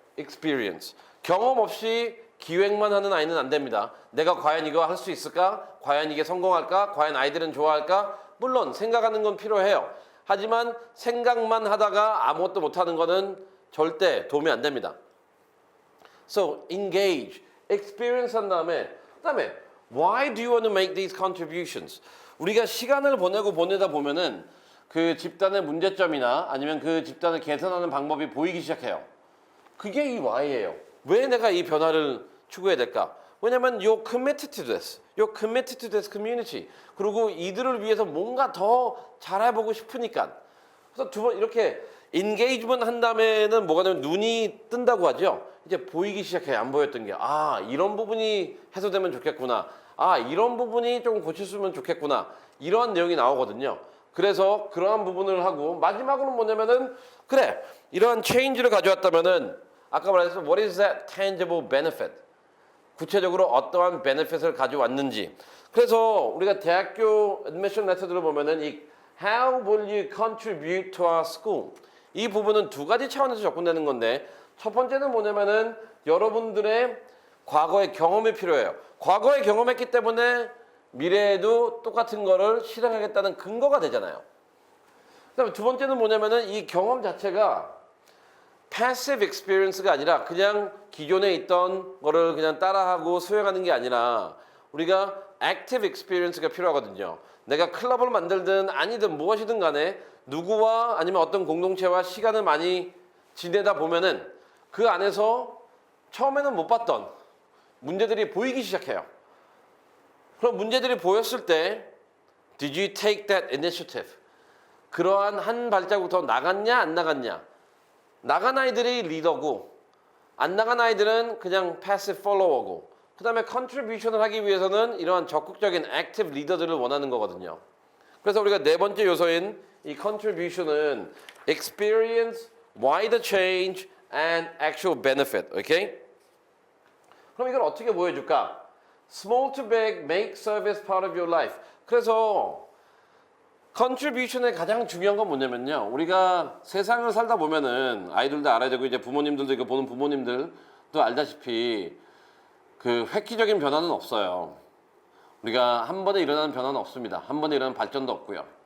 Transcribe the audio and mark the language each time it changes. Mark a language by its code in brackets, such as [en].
[en] experience. [ko] 경험 없이 기획만 하는 아이는 안 됩니다. 내가 과연 이거 할 수 있을까? 과연 이게 성공할까? 과연 아이들은 좋아할까? 물론 생각하는 건 필요해요. 하지만 생각만 하다가 아무것도 못하는 거는 절대 도움이 안 됩니다. [en] So engage, experience [ko] 한 다음에 그다음에 [en] why do you want to make these contributions? [ko] 우리가 시간을 보내다 보면은 그 집단의 문제점이나 아니면 그 집단을 개선하는 방법이 보이기 시작해요. 그게 이 why예요. 왜 내가 이 변화를 추구해야 될까? 왜냐면 [en] you're committed to this. You're committed to this community. [ko] 그리고 이들을 위해서 뭔가 더 잘해보고 싶으니까. 그래서 두 번 이렇게 engagement 한 다음에는 뭐가 되면 눈이 뜬다고 하죠. 이제 보이기 시작해요. 안 보였던 게. 아, 이런 부분이 해소되면 좋겠구나. 아, 이런 부분이 좀 고쳤으면 좋겠구나. 이러한 내용이 나오거든요. 그래서 그러한 부분을 하고 마지막으로는 뭐냐면은 그래, 이러한 체인지를 가져왔다면은 아까 말했듯이 [en] what is that tangible benefit? [ko] 구체적으로 어떠한 베네핏을 가져왔는지. 그래서 우리가 대학교 admission letter들을 보면은 이 [en] how will you contribute to our school? [ko] 이 부분은 두 가지 차원에서 접근되는 건데, 첫 번째는 뭐냐면은 여러분들의 과거의 경험이 필요해요. 과거에 경험했기 때문에 미래에도 똑같은 거를 실행하겠다는 근거가 되잖아요. 그다음에 두 번째는 뭐냐면은 이 경험 자체가 passive experience가 아니라 그냥 기존에 있던 거를 그냥 따라하고 수행하는 게 아니라 우리가 active experience가 필요하거든요. 내가 클럽을 만들든 아니든 무엇이든 간에 누구와 아니면 어떤 공동체와 시간을 많이 지내다 보면은 그 안에서 처음에는 못 봤던 문제들이 보이기 시작해요. 그럼 문제들이 보였을 때 [en] Did you take that initiative? [ko] 그러한 한 발자국 더 나갔냐 안 나갔냐? 나간 아이들이 리더고 안 나간 아이들은 그냥 passive follower고, 그 다음에 contribution을 하기 위해서는 이러한 적극적인 active 리더들을 원하는 거거든요. 그래서 우리가 네 번째 요소인 이 contribution은 [en] experience, why the change, and actual benefit. [ko] 오케이? 그럼 이걸 어떻게 보여줄까? [en] Small to big, make service part of your life. [ko] 그래서 컨트리뷰션의 가장 중요한 건 뭐냐면요. 우리가 세상을 살다 보면은 아이들도 알아야 되고 이제 부모님들도 이거 보는 부모님들도 알다시피 그 획기적인 변화는 없어요. 우리가 한 번에 일어나는 변화는 없습니다. 한 번에 일어나는 발전도 없고요.